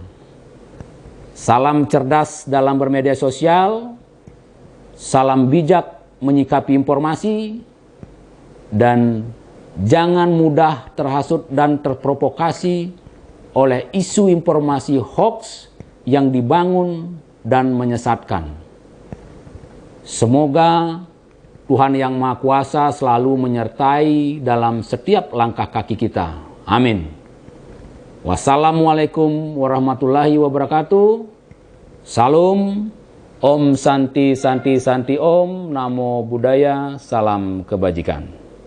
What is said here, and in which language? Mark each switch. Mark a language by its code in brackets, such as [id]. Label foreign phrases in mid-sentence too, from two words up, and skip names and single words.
[id] Salam cerdas dalam bermedia sosial, salam bijak menyikapi informasi, dan jangan mudah terhasut dan terprovokasi oleh isu informasi hoax yang dibangun dan menyesatkan. Semoga Tuhan Yang Maha Kuasa selalu menyertai dalam setiap langkah kaki kita. Amin. [ar] والسلام عليكم ورحمة الله وبركاته. [id] Salam. [sa] ॐ शान्ति शान्ति शान्ति ॐ. [pi] Namo Buddhaya. [id] Salam kebajikan.